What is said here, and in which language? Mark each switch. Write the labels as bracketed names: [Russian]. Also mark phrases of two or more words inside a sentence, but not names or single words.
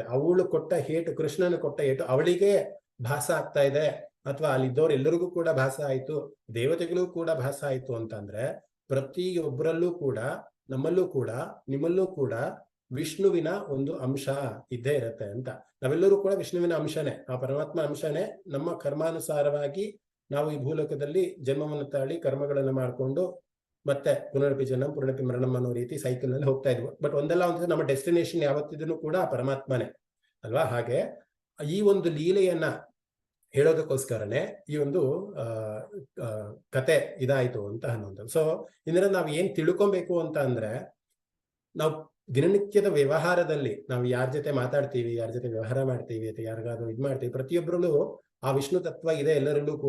[Kannada] ಅವಳು ಕೊಟ್ಟ ಏಟು, ಕೃಷ್ಣನ ಕೊಟ್ಟ ಏಟು ಅವಳಿಗೆ ಭಾಸ ಆಗ್ತಾ ಇದೆ, ಅಥವಾ ಅಲ್ಲಿದ್ದವ್ರು ಎಲ್ಲರಿಗೂ ಕೂಡ ಭಾಸ ಆಯ್ತು, ದೇವತೆಗಳು ಕೂಡ ಭಾಸ ಆಯ್ತು ಅಂತಂದ್ರೆ ಪ್ರತಿಯೊಬ್ಬರಲ್ಲೂ ಕೂಡ, ನಮ್ಮಲ್ಲೂ ಕೂಡ, ನಿಮ್ಮಲ್ಲೂ ಕೂಡ ವಿಷ್ಣುವಿನ ಒಂದು ಅಂಶ ಇದ್ದೇ ಇರತ್ತೆ ಅಂತ. ನಾವೆಲ್ಲರೂ ಕೂಡ ವಿಷ್ಣುವಿನ ಅಂಶನೇ, ಆ ಪರಮಾತ್ಮ ಅಂಶನೇ. ನಮ್ಮ ಕರ್ಮಾನುಸಾರವಾಗಿ ನಾವು ಈ ಭೂಲೋಕದಲ್ಲಿ ಜನ್ಮವನ್ನು ತಾಳಿ ಕರ್ಮಗಳನ್ನು ಮಾಡಿಕೊಂಡು ಮತ್ತೆ [Sanskrit] ಪುನರಪಿ ಜನ್ಮ ಪುನರಪಿ ಮರಣಂ [Kannada] ಅನ್ನೋ ರೀತಿ ಸೈಕಲ್ ನಲ್ಲಿ ಹೋಗ್ತಾ ಇದ್ವು. ಬಟ್ ಒಂದಲ್ಲ ಒಂದು ನಮ್ಮ ಡೆಸ್ಟಿನೇಷನ್ ಯಾವತ್ತಿದೂ ಕೂಡ ಪರಮಾತ್ಮನೇ ಅಲ್ವಾ. ಹಾಗೆ ಈ ಒಂದು ಲೀಲೆಯನ್ನ ಹೇಳೋದಕ್ಕೋಸ್ಕರನೇ ಈ ಒಂದು ಕತೆ ಇದಾಯ್ತು ಅಂತ ಅನ್ನೋದು. ಸೊ ಇದರಿಂದ ನಾವು ಏನ್ ತಿಳ್ಕೊಬೇಕು ಅಂತ ಅಂದ್ರೆ, ನಾವು ದಿನನಿತ್ಯದ ವ್ಯವಹಾರದಲ್ಲಿ ನಾವು ಯಾರ ಜೊತೆ ಮಾತಾಡ್ತೀವಿ, ಯಾರ ಜೊತೆ ವ್ಯವಹಾರ ಮಾಡ್ತೀವಿ ಅಥವಾ ಯಾರಿಗಾದ್ರೂ ಇದ್ ಮಾಡ್ತೀವಿ, ಪ್ರತಿಯೊಬ್ಬರಲ್ಲೂ ಆ ವಿಷ್ಣು ತತ್ವ ಇದೆ ಎಲ್ಲರಲ್ಲೂ ಕೂಡ.